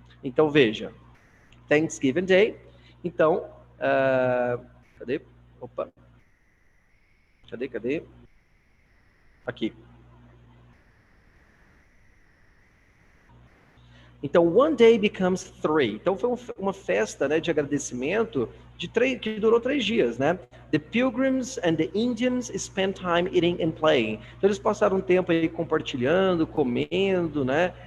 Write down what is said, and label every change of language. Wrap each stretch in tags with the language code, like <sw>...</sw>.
<pt>Então, veja, Thanksgiving Day. Então, cadê? Opa. Cadê? Aqui. Então,</pt> <en>one day becomes 3.</en> <pt>Então, foi uma festa, né, de agradecimento que durou 3 dias, né?</pt> <en>The Pilgrims and the Indians spent time eating and playing.</en> <pt>Então, eles passaram um tempo aí compartilhando, comendo, né?</pt>